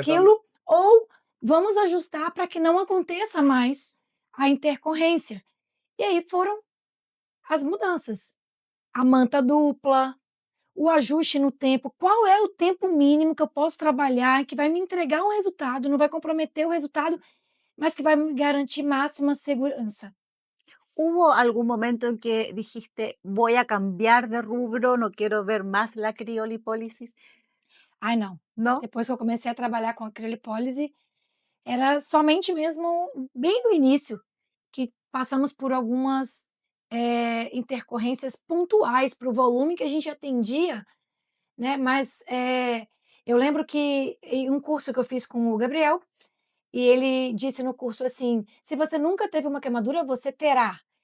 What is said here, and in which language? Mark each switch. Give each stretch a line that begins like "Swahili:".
Portuguese: aquilo ou vamos ajustar para que não aconteça mais a intercorrência. E aí foram as mudanças. A manta dupla, o ajuste no tempo. Qual é o tempo mínimo que eu posso trabalhar que vai me entregar um resultado, não vai comprometer o resultado, mas que vai me garantir máxima segurança?
Spanish: ¿Hubo algún momento en que dijiste, voy a cambiar de rubro, no quiero ver más la criolipólisis?
Portuguese: Ai, não.
Spanish: ¿No?
Portuguese: Depois que eu comecei a trabalhar com a criolipólise, era somente mesmo bem no início, que passamos por algumas, intercorrências pontuais para o volume que a gente atendia, né, mas, eu lembro que em um curso que eu fiz com o Gabriel, e ele disse no curso assim: "Se você nunca teve uma queimadura, você terá".